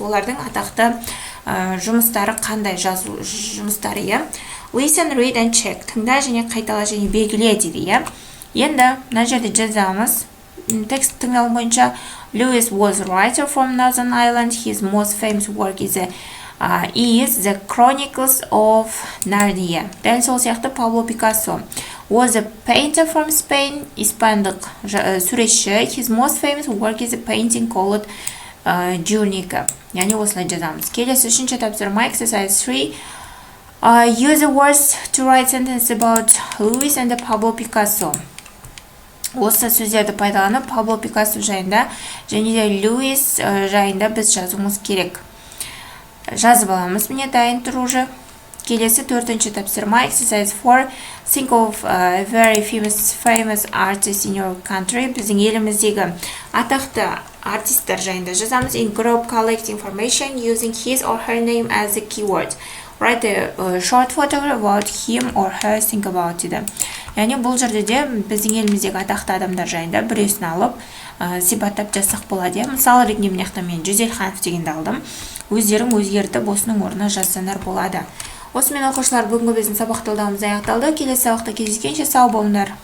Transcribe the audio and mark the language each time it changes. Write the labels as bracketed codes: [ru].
[kk] Олардың атақты жұмыстары қандай жұмыстары, я. [en] Listen, read and check. [kk] Тыңда және қайтала және белгіле дейді, я. Енді мына жерде жазамыз. Текст тыңдалым бойынша [en] Lewis was a writer from Northern Ireland. His most famous work is The Chronicles of Narnia. [kk] Дәл сол сияқты [en] Пабло Пикассо was a painter from Spain. [kk] Испандық суретші. [en] His most famous work is a painting called Guernica. [kk] Яғни осылай жазамыз. Келесі үшінші тапсырма. [en] Exercise 3. Use the words to write sentences about Lewis and Pablo Picasso. [kk] Осы сөздерді пайдаланып, Пабло Пикассо жайында және де Льюис жайында біз жазуымыз керек. Жазып аламыз, міне дайын тұр уже. Келесі төртінші тапсырма. [en] Exercise 4. Think of a very famous artist in your country. [kk] Біздің еліміздегі атақты артисттер жайында жазамыз. [en] In group, collect information using his or her name as a keyword. Write a short photograph about him or her. Think about it. [kk] Яғни бұл жерде де біздің еліміздегі атақты адамдар жайында біреусін алып, сипаттап жазсақ болады. Мысалы ретінде мына мен Жүзелханов дегенді алдым. Өздерің өзгертіп осының орнына жазсаңдар болады. Осымен оқушылар, бүгінгі біздің сабақ талдауымыз аяқталды. Келесі сабақта кездескенше сау болыңдар.